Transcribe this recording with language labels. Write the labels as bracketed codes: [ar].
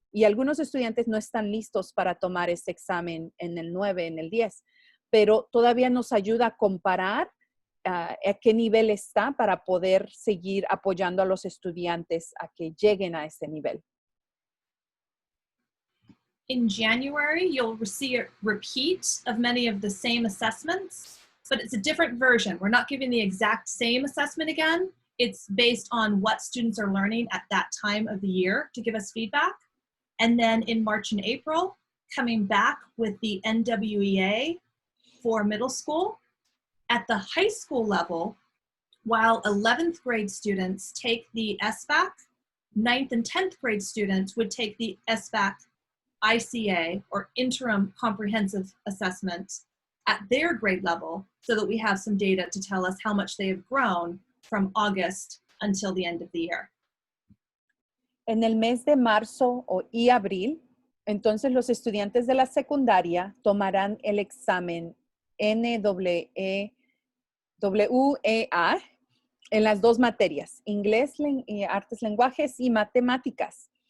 [es] Y algunos estudiantes no están listos para tomar ese examen en el 9, en el 10, pero todavía nos ayuda a comparar a qué nivel está para poder seguir apoyando a los estudiantes a que lleguen a ese nivel. [en] In January, you'll see a repeat of many of the same assessments, but it's a different version. We're not giving the exact same assessment again. It's based on what students are learning at that time of the year to give us feedback. And then in March and April, coming back with the NWEA for middle school. At the high school level, while 11th grade students take the SBAC, 9th and 10th grade students would take the SBAC ICA, or Interim Comprehensive Assessment, at their grade level, so that we have some data to tell us how much they have grown from August until the end of the year. [es] En el mes de marzo y abril, entonces los estudiantes de la secundaria tomarán el examen NWEA en las dos materias, inglés, artes, lenguajes y matemáticas.